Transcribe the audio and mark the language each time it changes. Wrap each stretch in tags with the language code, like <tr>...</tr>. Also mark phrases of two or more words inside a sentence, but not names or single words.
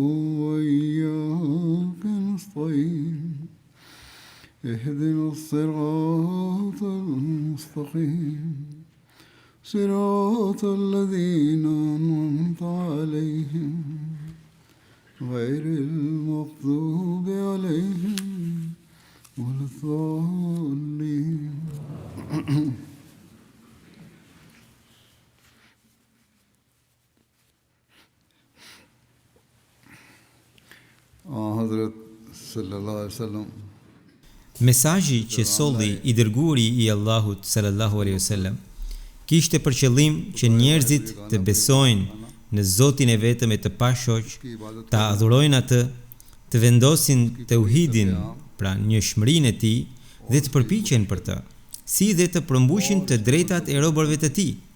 <ar>وإياك نستعين اهدنا الصراط المستقيم صراط الذين أنعمت عليهم غير المغضوب عليهم ولا الضالين. حضرت صلى الله عليه وسلم.</ar> <sq>Mesazhi që solli I dërguari I Allahut</sq> <ar>صلى الله عليه وسلم</ar> <sq>kishte për qëllim që njerëzit të besojnë në Zotin e vetëm e të pashoq, ta adhurojnë atë, të vendosin tauhidin, pra njëshmërinë e tij dhe të përpiqen për të, si dhe të përmbushin të drejtat e robërve të tij.</sq>